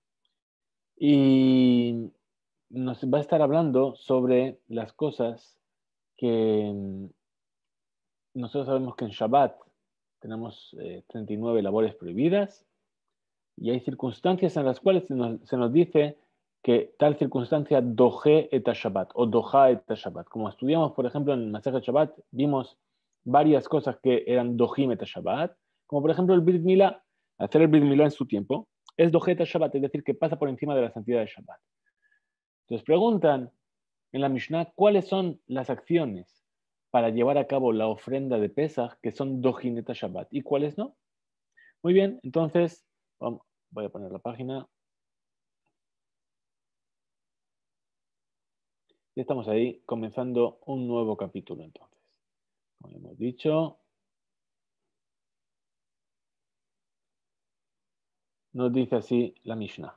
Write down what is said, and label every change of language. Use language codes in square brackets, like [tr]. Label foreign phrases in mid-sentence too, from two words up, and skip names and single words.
[es] Y nos va a estar hablando sobre las cosas que nosotros sabemos que en Shabbat tenemos 39 labores prohibidas y hay circunstancias en las cuales se nos dice que tal circunstancia [he] דוחה את שבת [es] o [he] דוחה את שבת. [es] Como estudiamos, por ejemplo, en el [he] מסכת שבת, [es] vimos varias cosas que eran [he] דוחים את שבת, [es] como por ejemplo el [he] ברית מילה, [es] hacer el [he] ברית מילה [es] en su tiempo, es [he] דוחה את שבת, [es] es decir, que pasa por encima de la santidad de Shabbat. Entonces preguntan en la Mishnah cuáles son las acciones para llevar a cabo la ofrenda de Pesach que son [he] דוחים את שבת [es] y cuáles no. Muy bien, entonces voy a poner la página. Ya estamos ahí comenzando un nuevo capítulo entonces. Como hemos dicho, nos dice así la Mishnah.